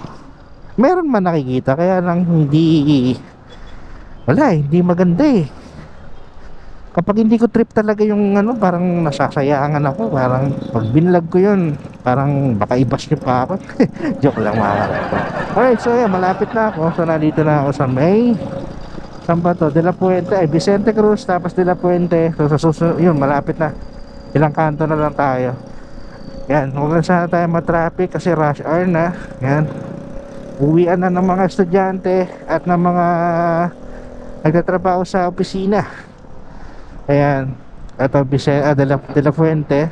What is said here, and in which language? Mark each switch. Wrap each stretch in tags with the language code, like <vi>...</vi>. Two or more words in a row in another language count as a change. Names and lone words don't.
<tl>Meron man nakikita, kaya lang hindi maganda eh. Kapag hindi ko trip talaga yung parang nasasayangan ako, parang pag binlog ko yun, parang baka ibas nyo pa ako. Joke lang mga karepo. Alright, so yan, malapit na ako. So nandito na ako sa may saan ba to? De La Puente, Vicente Cruz, tapos De La Puente. So sa susunod, yun, malapit na. Ilang kanto na lang tayo. Yan, huwag na sana tayo matraffic kasi</tl> <en>rush hour</en> <tl>na. Yan, uwian na ng mga estudyante at ng mga nagtatrabaho sa opisina. Ayan, ito De La Fuente.</tl>